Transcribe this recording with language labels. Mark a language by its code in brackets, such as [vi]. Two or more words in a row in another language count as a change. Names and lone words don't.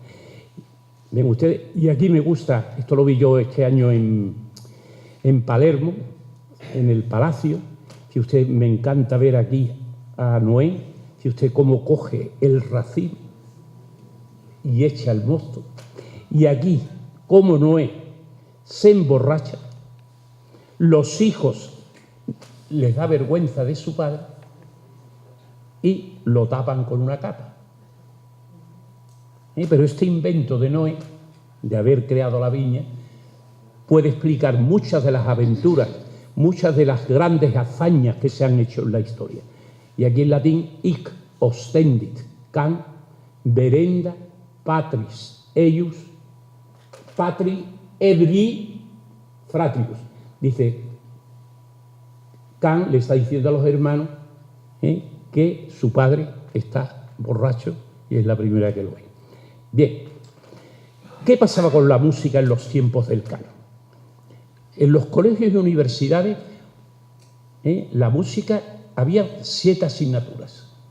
[es] Ven ustedes, y aquí me gusta, esto lo vi yo este año en Palermo, en el Palacio, que usted me encanta ver aquí a Noé, que usted cómo coge el racimo y echa el mosto, y aquí cómo Noé se emborracha, los hijos les da vergüenza de su padre y lo tapan con una capa. Pero este invento de Noé, de haber creado la viña, puede explicar muchas de las aventuras, muchas de las grandes hazañas que se han hecho en la historia. Y aquí en latín, [la] hic ostendit, can, verenda, patris, eius, patri, ebri, fratribus. [es] Dice, Can le está diciendo a los hermanos que su padre está borracho y es la primera que lo ve. Bien, ¿qué pasaba con la música en los tiempos del Cano? En los colegios y universidades, la música, había 7 asignaturas.